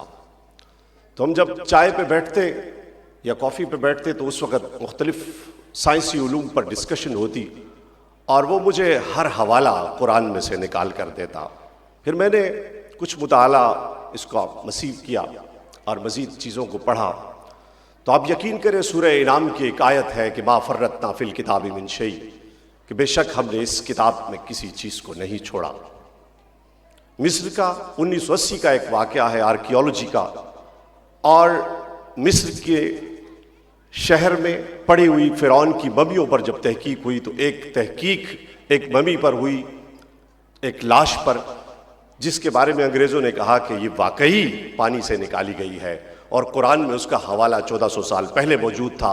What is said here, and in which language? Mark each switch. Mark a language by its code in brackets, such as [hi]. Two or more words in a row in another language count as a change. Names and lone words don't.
[ur] تو ہم جب چائے پہ بیٹھتے یا کافی پہ بیٹھتے تو اس وقت مختلف سائنسی علوم پر ڈسکشن ہوتی اور وہ مجھے ہر حوالہ قرآن میں سے نکال کر دیتا۔ پھر میں نے کچھ مطالعہ اس کا مسیح کیا اور مزید چیزوں کو پڑھا تو آپ یقین کریں سورہ انعام کی ایک آیت ہے کہ [ar] ما فرطنا فی الکتاب من شیء، [ur] کہ بے شک ہم نے اس کتاب میں کسی چیز کو نہیں چھوڑا۔ مصر کا 1980 کا ایک واقعہ ہے آرکیالوجی کا، اور مصر کے شہر میں پڑی ہوئی فرعون کی ممیوں پر جب تحقیق ہوئی تو ایک ممی پر ہوئی، ایک لاش پر، جس کے بارے میں انگریزوں نے کہا کہ یہ واقعی پانی سے نکالی گئی ہے، اور قرآن میں اس کا حوالہ 1400 سال پہلے موجود تھا۔